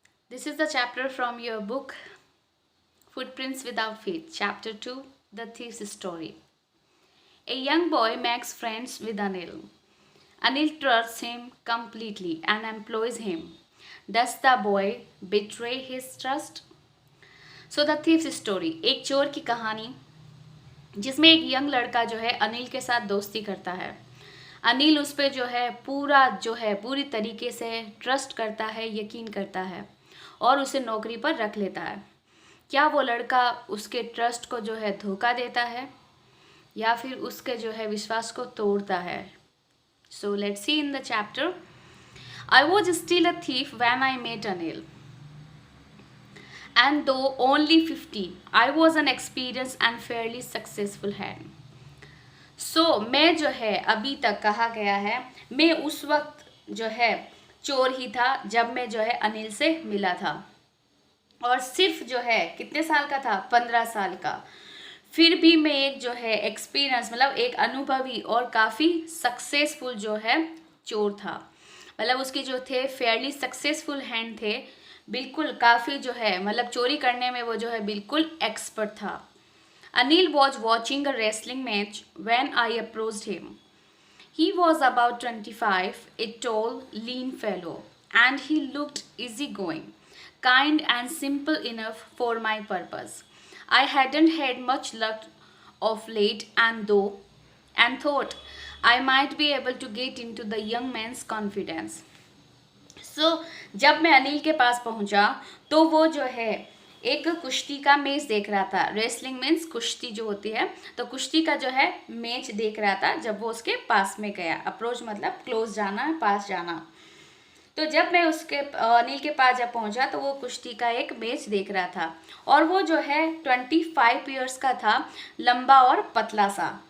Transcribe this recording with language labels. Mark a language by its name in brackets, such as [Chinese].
[English] This is the chapter from your book Footprints Without Feet, Chapter 2, The Thief's Story. A young boy makes friends with Anil. Anil trusts him completely and employs him. Does the boy betray his trust? [Hindi] So the Thief's Story, एक चोर की कहानी जिसमें एक young लड़का जो है अनिल के साथ दोस्ती करता है। अनिल उस पर जो है पूरी तरीके से ट्रस्ट करता है, यकीन करता है और उसे नौकरी पर रख लेता है। क्या वो लड़का उसके ट्रस्ट को जो है धोखा देता है या फिर उसके जो है विश्वास को तोड़ता है? [English] So let's see in the chapter. I was still a thief when I met Anil. And though only 50, I was an experienced and fairly successful hand. [Hindi] मैं जो है अभी तक कहा गया है, मैं उस वक्त जो है चोर ही था जब मैं जो है अनिल से मिला था और सिर्फ जो है कितने साल का था, 15 साल का. फिर भी मैं एक जो है एक्सपीरियंस मतलब एक अनुभवी और काफ़ी सक्सेसफुल जो है चोर था. मतलब उसके जो थे फेयरली सक्सेसफुल हैंड थे, बिल्कुल काफ़ी जो है मतलब चोरी करने में वो जो है बिल्कुल एक्सपर्ट था. [English] Anil was watching a wrestling match when I approached him. He was about 25, a tall, lean fellow, and he looked easygoing, kind and simple enough for my purpose. I hadn't had much luck of late and thought I might be able to get into the young man's confidence. [Hindi] जब मैं अनिल के पास पहुंचा तो वो जो है एक कुश्ती का मैच देख रहा था. रेसलिंग मीन्स कुश्ती जो होती है, तो कुश्ती का जो है मैच देख रहा था. जब वो उसके पास में गया, अप्रोच मतलब क्लोज जाना, पास जाना. तो जब मैं उसके अनिल के पास जब पहुंचा तो वो कुश्ती का एक मैच देख रहा था और वो जो है 25 ईयर्स का था, लंबा और पतला सा.